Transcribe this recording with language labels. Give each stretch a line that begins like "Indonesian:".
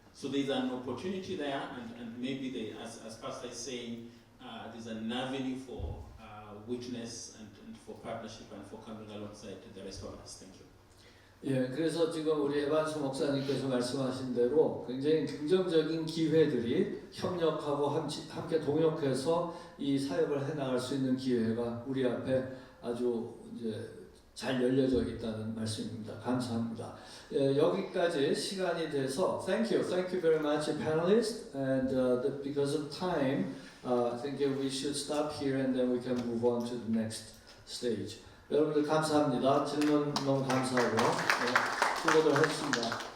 English: So there's an opportunity there, and maybe they, as Pastor is saying, there's an avenue for witness and for partnership and for coming alongside the rest of us. Thank you.
Korean: 예, 그래서 지금 우리 에반스 목사님께서 말씀하신 대로 굉장히 긍정적인 기회들이 협력하고 함께 동역해서 이 사역을 해나갈 수 있는 기회가 우리 앞에 아주 이제 잘 열려져 있다는 말씀입니다. 감사합니다. 예, 여기까지 시간이 돼서
English: thank you very much, panelists, and because of time, I think we should stop here and then we can move on to the next stage.
Korean: 여러분들 감사합니다. 질문 너무 감사하고 수고들 했습니다.